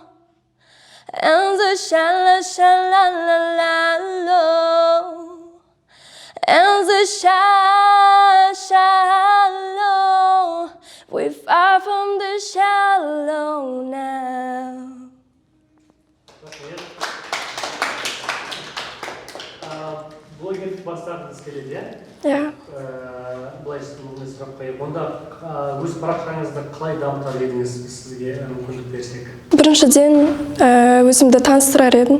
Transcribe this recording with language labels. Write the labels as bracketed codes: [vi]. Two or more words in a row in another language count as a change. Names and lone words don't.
[en] In the shallow. In the shallow. We far from the shallow now. [kk] Блогерлік бастағыңыз келеді, иә? Иә. Былай сұрақ қойып, онда өз парақшаңызды қалай дамытар едіңіз, сізге мүмкіндік берсек? Біріншіден өзімді таныстырар едім.